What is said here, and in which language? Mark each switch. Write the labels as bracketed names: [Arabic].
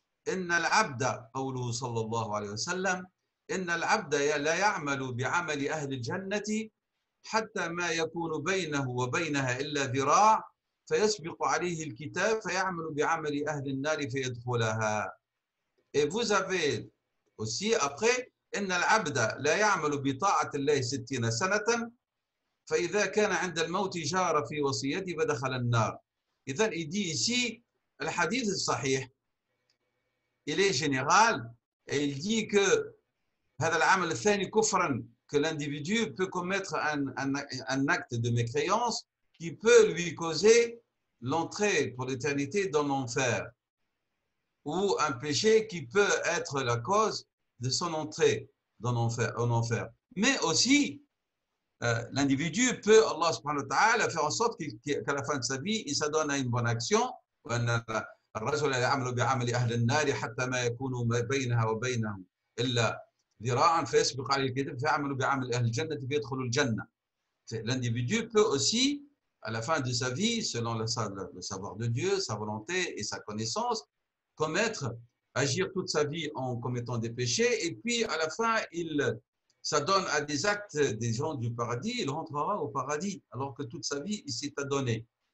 [Arabic] إن العبد قوله صلى الله عليه وسلم إن العبد لا يعمل بعمل أهل الجنة حتى ما يكون بينه وبينها إلا ذراع فيسبق عليه الكتاب فيعمل بعمل أهل النار فيدخلها. [French] Et vous avez aussi après [Arabic] إن العبد لا يعمل بطاعة الله 60 سنة فإذا كان عند الموت جار في وصيته فدخل النار. إذن [French] il dit ici le hadith sahih, il est général et il dit que [Arabic] هذا العمل الثاني كفرا, [French] que l'individu peut commettre un acte de mécréance qui peut lui causer l'entrée pour l'éternité dans l'enfer, ou un péché qui peut être la cause de son entrée dans l'enfer. Mais aussi, l'individu peut, Allah subhanahu wa ta'ala, faire en sorte qu'à la fin de sa vie, il s'adonne à une bonne action. [Arabic] الرجل يعمل بعمل أهل النار حتى ما يكون بينها وبينه إلا ذراعا فيسبق عليه الكتاب فيعمل بعمل أهل الجنة فيدخل الجنة. [French] L'individu peut aussi, à la fin de sa vie, selon le savoir de Dieu, sa volonté et sa connaissance, agir toute sa vie en commettant des péchés, et puis à la fin, il s'adonne à des actes des gens du paradis, il rentrera au paradis, alors que toute sa vie, il s'est adonné.